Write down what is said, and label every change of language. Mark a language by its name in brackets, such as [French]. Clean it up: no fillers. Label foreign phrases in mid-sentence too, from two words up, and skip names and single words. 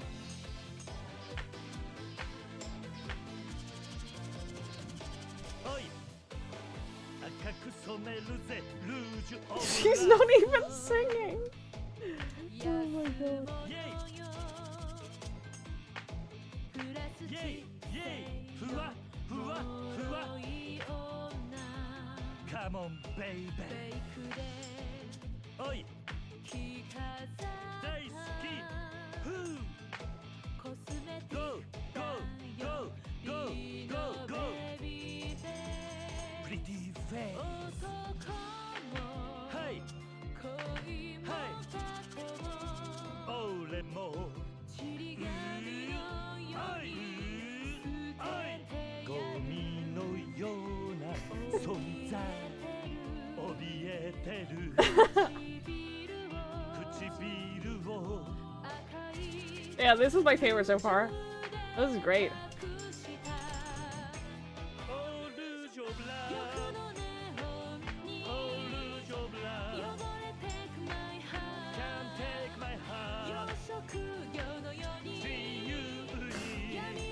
[English] Oi. She's not even singing. Oh my god. Yay! Yay! Yay! Fua, fua, fua. Come on, baby. [Japanese] Oi! Daisuki! [English] Who? Go! Go! Go! Go! Go! Go! Pretty face! Hey! Hey! Ole mo! Ai! Ai! [Japanese] ゴミのような存在怯えてる唇を [English] Yeah, this is my favorite so far. This is great. Oh, lose your blood. Oh, lose your blood. Can't take my heart. See you bleed.